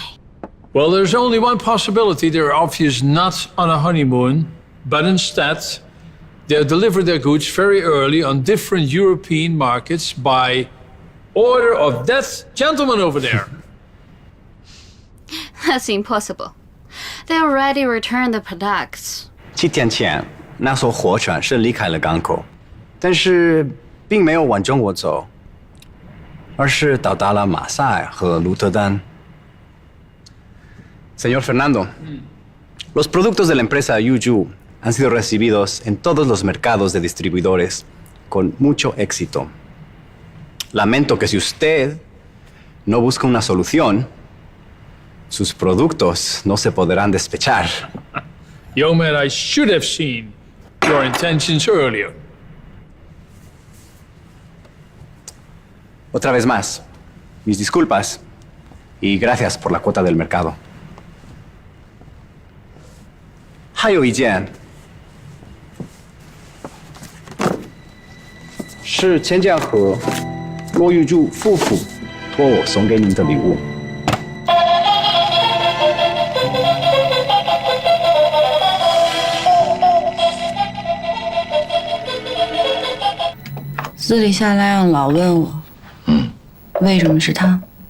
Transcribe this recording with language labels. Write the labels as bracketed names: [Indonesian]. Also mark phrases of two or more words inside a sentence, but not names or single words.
[English] Well, there's only one possibility. They're obviously not on a honeymoon, but instead, they'll deliver their goods very early on different European markets by order of that gentleman over there. That's impossible. They already returned the products. [Chinese] 7 天前，那艘货船是离开了港口，但是并没有往中国走，而是到达了马赛和鹿特丹。 [Spanish] Señor Fernando, los productos de la empresa Yuju han sido recibidos en todos los mercados de distribuidores con mucho éxito. Lamento que si usted no busca una solución, sus productos no se podrán despechar. [English] Young man, I should have seen your intentions earlier. [Spanish] Otra vez más, mis disculpas y gracias por la cuota del mercado. [Chinese] 还有一件，是钱江和骆玉柱夫妇托我送给您的礼物。私底下来让老问我，为什么是他？